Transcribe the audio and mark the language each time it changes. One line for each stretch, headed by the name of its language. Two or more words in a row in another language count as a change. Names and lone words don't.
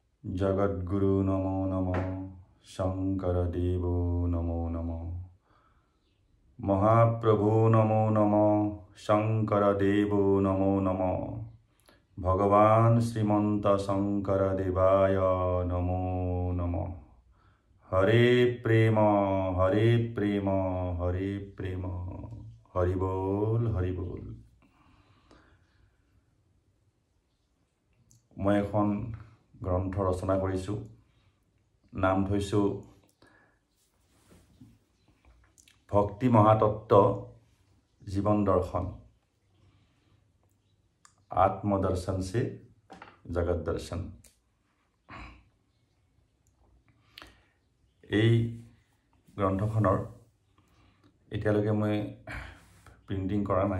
Sanskrit: जगद्गुरु नमो नमो शङ्कर देवो नमो नमो महाप्रभु नमो नमो शङ्कर देवो नमो नमो भगवान् श्रीमन्त शङ्कर देवाय नमो नमो हरे प्रेम हरे प्रेम हरे प्रेम हरि बोल हरि बोल
Assamese: মই এখন গ্ৰন্থ ৰচনা কৰিছো নাম থৈছো ভক্তি মহাতত্ত্ব জীবন দৰ্শন আত্মদৰ্শন সে জগত দৰ্শন এই গ্ৰন্থখনৰ এতিয়ালৈকে মই প্ৰিন্টিং কৰা নাই